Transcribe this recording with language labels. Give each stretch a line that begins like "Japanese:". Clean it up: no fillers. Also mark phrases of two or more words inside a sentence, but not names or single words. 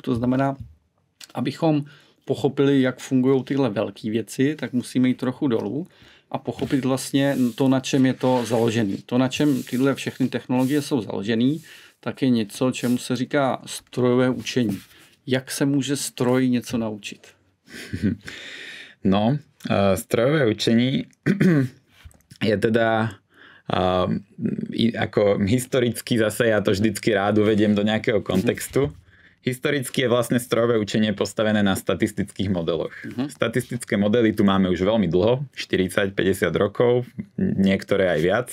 Czech: To znamená, abychom pochopili, jak fungují tyhle velké věci, tak musíme jít trochu dolů a pochopit vlastně to, na čem je to založené. To, na čem tyhle všechny technologie jsou založené, tak je něco, čemu se říká strojové učení. Jak se může stroj něco naučit? No,
Slovak: strojové učení je teda ako historicky, zase ja to vždycky rád uvediem do nejakého kontextu. Historicky je vlastne strojové učenie postavené na statistických modeloch. Statistické modely tu máme už veľmi dlho, 40-50 rokov, niektoré aj viac.